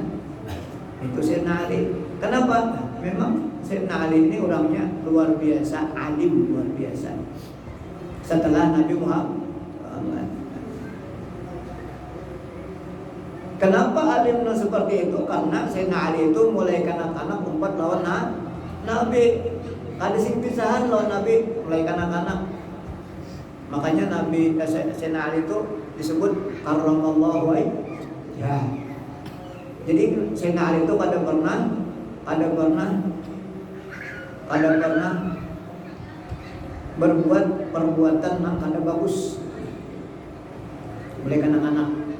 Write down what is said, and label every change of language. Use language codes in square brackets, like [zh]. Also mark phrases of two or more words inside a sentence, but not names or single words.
[bjn] Itu Sayyidina Ali. Kenapa? Memang Sayyidina Ali ini orangnya luar biasa, alim luar biasa. Setelah Nabi Muhammad. Kenapa alimnya seperti itu? Karena Sayyidina Ali itu mulai kanak-kanak umpat lawan Nabi. Ada sing pisahan lawan Nabi mulai kanak-kanak. Makanya Nabi Sayyidina Ali itu disebut [ar] كرم الله وجهه. [bjn] Jadi Sayyidina Ali itu kadang pernah berbuat perbuatan yang kada bagus oleh anak-anak.